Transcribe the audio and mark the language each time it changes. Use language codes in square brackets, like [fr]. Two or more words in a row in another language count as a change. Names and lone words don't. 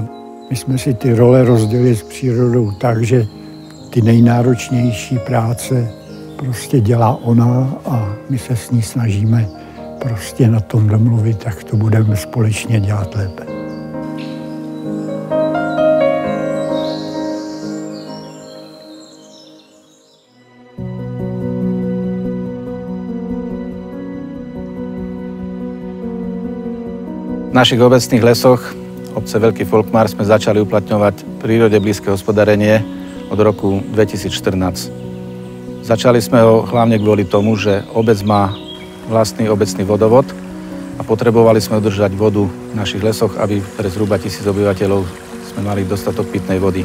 [cs] My jsme si ty role rozdělili s přírodou tak, že ty nejnáročnější práce prostě dělá ona a my se s ní snažíme prostě na tom domluvit, tak to budeme společně dělat lépe. [sk] V našich obecných lesoch obce Veľký Folkmár sme začali uplatňovať prírode blízke hospodárenie od roku 2014. Začali sme ho hlavne kvôli tomu, že obec má vlastný obecný vodovod a potrebovali sme udržať vodu v našich lesoch, aby pre zhruba 1000 obyvateľov sme mali dostatok pitnej vody.